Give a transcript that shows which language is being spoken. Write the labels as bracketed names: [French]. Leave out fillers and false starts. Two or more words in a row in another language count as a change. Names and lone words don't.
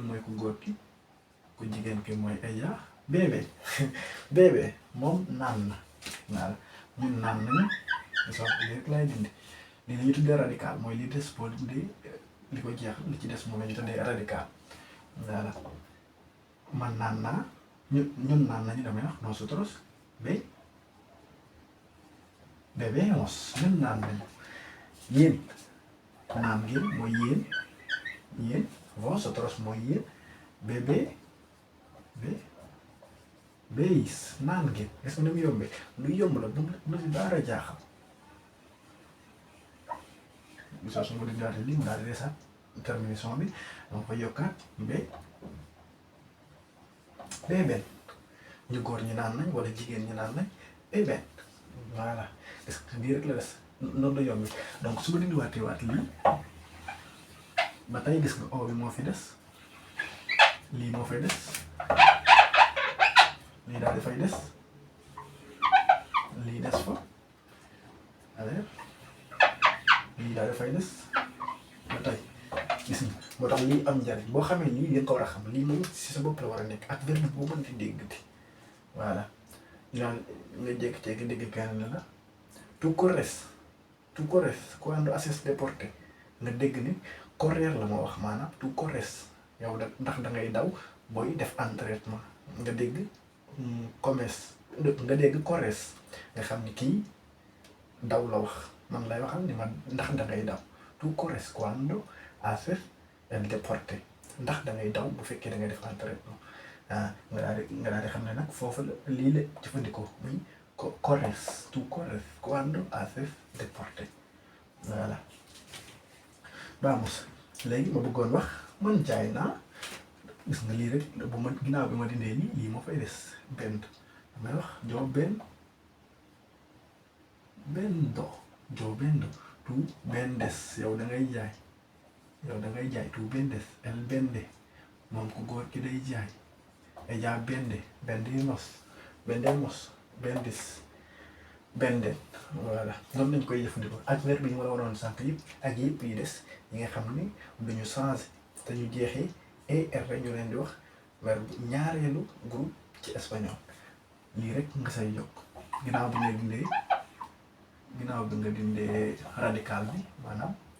[Wolof] mooy ku góor ki ku jigéen ki mooy [Spanish] ella bébé [Wolof] moom naan na voilà ñun naan nañu soo lii rek lay dindi li la ñu tuddee radical mooy li des boo dindi li ko jeexal li ci des moom la ñu tuddee radical voilà man naan naa ñun naan nañu damay wax nosotros bebemos ñun naan nañu yéen naan ngeen mooy yéen vosotros mooy yéen beis naan ngeen gis nga ni mu yombee lu yomb la bu mu si dara jaaxal gisoo su ma di daal lii mu daal di desaat terminaison bi dama koy yokkaat beben ñu góor ñi naan nañ wala jigéen ñi naan nañ beben voilà [French] est-ce que [Wolof] lii rek la des noonu la yombi donc su ma dindiwaatee waat lii ba tey gis nga o bi moo fi des lii moo fay des lii daal dafay des lii des fa alors lii daal dafay des ba tey gis nga moo tax lii am njariñ boo xamee lii ngeen ko war a xam lii moom si sa bopp la war a nekk ak verbe boo mën di déggati voilà nga jékki-jékki dégg kenn ne la [Spanish] tu corres cuando haces deporte [Wolof] nga dégg ni correr la ma wax maanaam [Spanish] tu corres [Wolof] yow da ndax da ngay daw booy def entraînement nga dégg nga dégg corres nga xam ni kii daw la wax man lay waxal ni ma ndax da ngay daw tu [Spanish] corres cuando haces el deporte [Wolof] ndax da ngay daw bu fekkee da ngay def entraînement nga daal di xam ne nag foofu la lii la jëfandikoo muy corres [Spanish] tu corres cuando haces deporte [Wolof] voilà vamos léegi ma bëggoon wax man jaay naa gis nga lii rek bu ma ginnaaw bi ma dindee lii moo fay des benn damay wax joo [Spanish] tu vendes [Wolof] yow da ngay jaay [Spanish] tu vendes el vende [Wolof] moom ku góor ki day jaay [Spanish] ella vendemos [Wolof] venden voilà noonu lañ koy jëfandikoo ak verbe yi ma la waroon sànq yëpp ak yëpp yi des yi nga xam ni duñu changé te ñu jeexee er ñu leen di wax verbe ñaareelu groupe ci espagnol lii rek nga say yokk ginnaaw bi nga dindee radical bi maanaam